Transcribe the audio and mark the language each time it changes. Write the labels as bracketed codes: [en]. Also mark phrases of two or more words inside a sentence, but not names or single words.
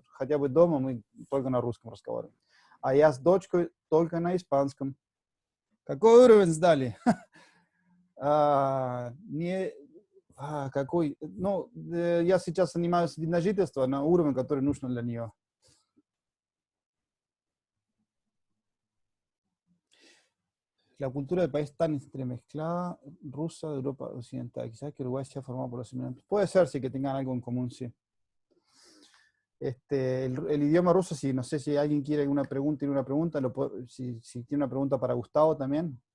[ru] Хотя бы дома мы только на русском разговариваем. А я с дочкой только на испанском. Какой уровень сдали? Какой? Ну, я сейчас занимаюсь на жительство на уровень, который нужен для нее. [es] La cultura del país tan entremezclada, rusa, de Europa Occidental. Quizás que Uruguay sea formado por los inmigrantes. Puede ser, sí, que tengan algo en común, sí. El idioma ruso, sí, no sé si alguien quiere una pregunta, si tiene una pregunta para Gustavo también.